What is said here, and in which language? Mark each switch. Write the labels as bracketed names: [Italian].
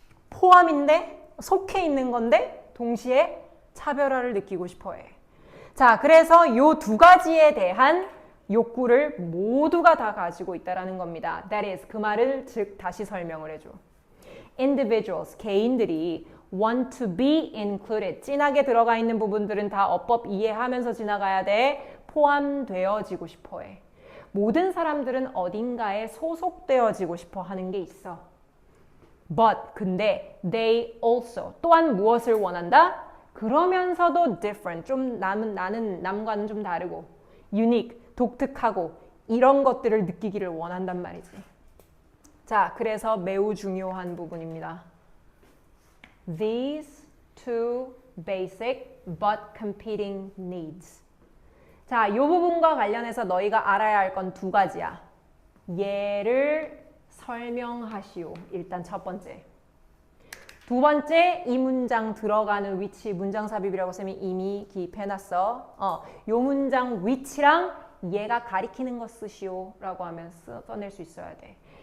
[Korean] 포함인데 속해 있는 건데 동시에 차별화를 느끼고 싶어해. 자, 그래서 이 두 가지에 대한 욕구를 모두가 다 가지고 있다라는 겁니다. [English] That is, [Korean] 그 말을 즉 다시 설명을 해줘. [English] Individuals, [Korean] 개인들이 [English] want to be included. [Korean] 진하게 들어가 있는 부분들은 다 어법 이해하면서 지나가야 돼. 포함되어지고 싶어해. 모든 사람들은 어딘가에 소속되어지고 싶어 하는 게 있어. [English] But [Korean] 근데 [English] they also [Korean] 또한 무엇을 원한다? 그러면서도 different 좀 나는 남과는 좀 다르고 unique 독특하고 이런 것들을 느끼기를 원한단 말이지. 자, 그래서 매우 중요한 부분입니다. [English] These two basic but competing needs. [Korean] 자, 이 부분과 관련해서 너희가 알아야 할 건 두 가지야. 얘를 설명하시오. 일단 첫 번째. 두 번째, 이 문장 들어가는 위치, 문장 삽입이라고 쌤이 이미 기입해놨어. 요 문장 위치랑 얘가 가리키는 거 쓰시오 라고 하면 써낼 수 있어야 돼.